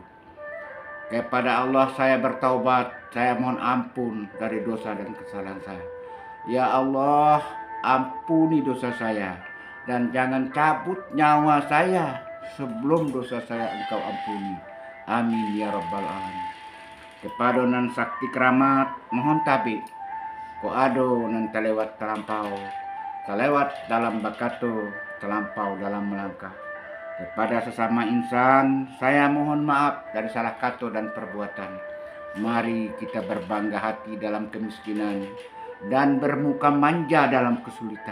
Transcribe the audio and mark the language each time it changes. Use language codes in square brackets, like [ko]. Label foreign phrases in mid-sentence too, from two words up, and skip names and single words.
[id] Kepada Allah saya bertaubat, saya mohon ampun dari dosa dan kesalahan saya. Ya Allah, ampuni dosa saya dan jangan cabut nyawa saya sebelum dosa saya Engkau ampuni. [ar] Amin ya rabbal alamin. [min] Kepada nan sakti keramat mohon tabik. Ko ado nan terlewat terlampau, terlewat dalam bakato, terlampau dalam melangkah. [id] Kepada sesama insan, saya mohon maaf dari salah kata dan perbuatan. Mari kita berbangga hati dalam kemiskinan dan bermuka manja dalam kesulitan.